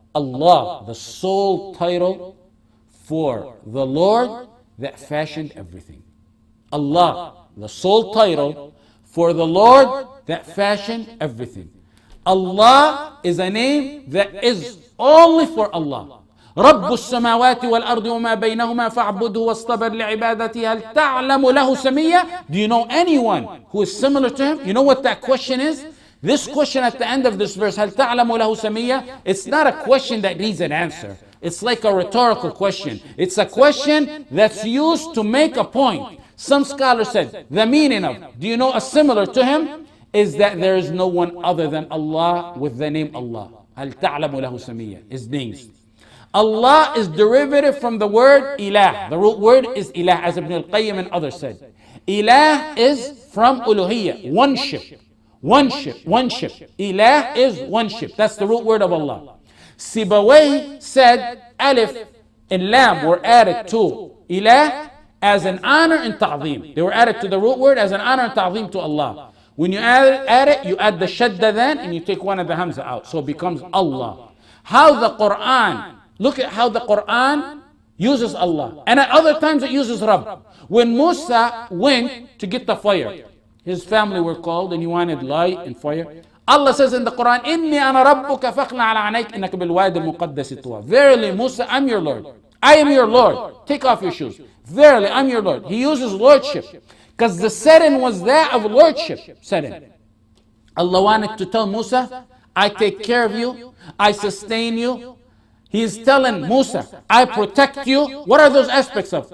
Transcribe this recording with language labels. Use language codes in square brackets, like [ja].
[en] Allah, the sole title for the Lord that fashioned everything. Allah, the sole title for the Lord that fashioned everything. Allah is a name that is only for Allah. [ar] رب السماوات والأرض وما بينهما فاعبده واصطبر لعبادته هل تعلم له سميا. [en] Do you know anyone who is similar to him? You know what that question is? This question at the end of this verse, [ar] هل تعلم له سميا, [en] it's not a question that needs an answer. It's like a rhetorical question. It's a question that's used to make a point. Some scholars said the meaning of, do you know a similar to him? is that there is no one other than Allah with the name Allah. [ar] هل تعلم له سميا, [en] his names. Allah is derivative from the word ilah. The root word is ilah, as Ibn al-Qayyim and others said. Ilah is from uluhiyya, one-ship. One-ship, one-ship. Ilah is one-ship. That's the root word of Allah. Sibawayh said alif and lam were added to ilah as an honor and ta'zeem. They were added to the root word as an honor and ta'zeem to Allah. When you add it, you add the shadda then, and you take one of the hamza out. So it becomes Allah. How the Quran, look at how the Quran uses Allah. And at other times it uses Rabb. When Musa went to get the fire, his family were called and he wanted light and fire. [ar] Allah says in the Quran, إِنِّي أَنَا رَبُّكَ فَاخْلَعْ عَلَى عَنَيْكَ إِنَّكَ بِالْوَادِ الْمُقَدَّسِ طُوًى. [en] Verily, Musa, I'm your Lord. I am your Lord. Take off your shoes. Verily, I'm your Lord. He uses lordship because the setting was that of lordship setting. Allah wanted to tell Musa, I take care of you. I sustain you. He is telling Musa, I protect you. What are those aspects of?